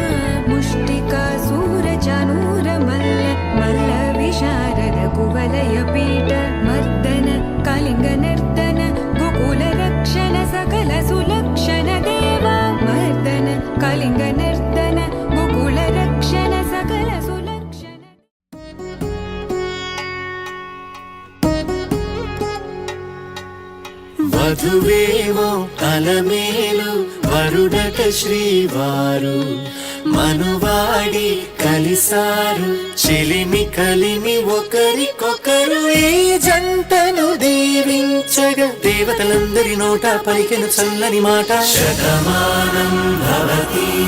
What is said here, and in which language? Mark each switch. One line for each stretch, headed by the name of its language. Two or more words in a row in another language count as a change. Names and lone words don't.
Sanskrit: मुष्टिकासुरचाणूरमल्ल मल्ल विशारद कुवलयपीठ मर्दन कलिङ्गनर्दन गोकुलरक्षण सकल सुलक्षण देव मर्दन कलिङ्गनर्दन गोकुलरक्षण सकल सुलक्षण
Telugu: వధువేవో అలమేలు వరుడట శ్రీవారు మనువాడి కలిసారు చెలిమి కలిమి ఒకరికొకరు ఈ జంటను దీవించగా దేవతలందరి నోట పలికెను చల్లని మాట
Sanskrit: शतमानं भवति